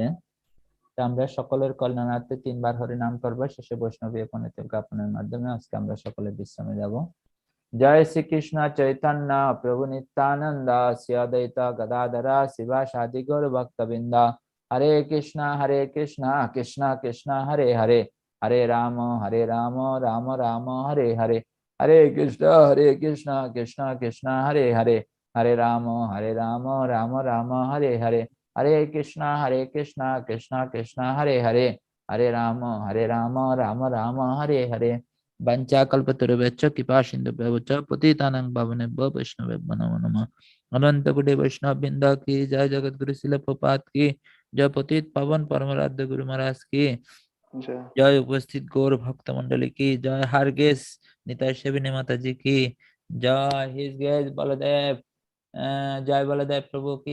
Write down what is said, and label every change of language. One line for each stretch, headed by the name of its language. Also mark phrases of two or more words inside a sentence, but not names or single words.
Bangla: আমরা সকলের কল্যাণার্থে 3বার হরিনাম করবো, শেষে বৈষ্ণবী পণ্ডিত জ্ঞাপনের মাধ্যমে আজকে আমরা সকলে বিশ্রামে যাব। জয় শ্রীকৃষ্ণ চৈতন্য প্রভু নিত্যানন্দ শ্রী অদ্বৈত গদাধর শিবাসাদি গৌর ভক্তবৃন্দ।
Sanskrit: हरे कृष्ण कृष्ण कृष्ण हरे हरे, हरे राम राम राम हरे हरे, हरे कृष्ण कृष्ण कृष्ण हरे हरे, हरे राम राम राम हरे हरे, हरे कृष्ण कृष्ण कृष्ण हरे हरे, हरे राम राम राम हरे हरे। वञ्चा कल्पतरुभ्यश्च कृपा सिन्धुभ्यश्च पतितानां पावनेभ्यो वैष्णवेभ्यो नमो नमः।
Bangla: অনন্ত কোটি বৈষ্ণব বৃন্দ কি জয়, জগৎগুরু শিল প্রপাত কি জয়, পতিত পাবন পরমারাধ্য গুরু মহারাজ কি জয়। জয়, উপস্থিত গৌর ভক্ত মন্ডলী কি জয়, হারগেস নিতাই সেবিনী মাতাজি কি জয়,
English: His Grace
Bangla: বলদেব, জয় বলদেব প্রভু কি জয়,